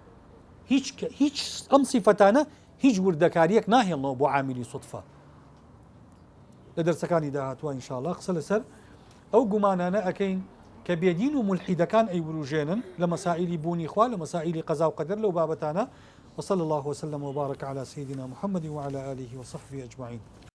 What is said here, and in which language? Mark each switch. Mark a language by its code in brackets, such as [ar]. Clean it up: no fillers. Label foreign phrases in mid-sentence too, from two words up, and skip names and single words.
[ckb] هیچ ئەم سیفەتانە هیچ وردەکاریەک ناهێڵنەوە بۆ عاملی سوتفە. لە دەرسەکانی داهاتوە ئینشاءالله قسە لەسەر ئەو گومانانە ئەەکەین کە بێدین و ملحیدەکان ئەیوروژێنن لە مەسائلی بوونی خوا لە مەسائلی قەزا و قەدەر لەو بابەتانە. [ar] وصلى الله وسلم وبارك على سيدنا محمد وعلى آله وصحبه أجمعين.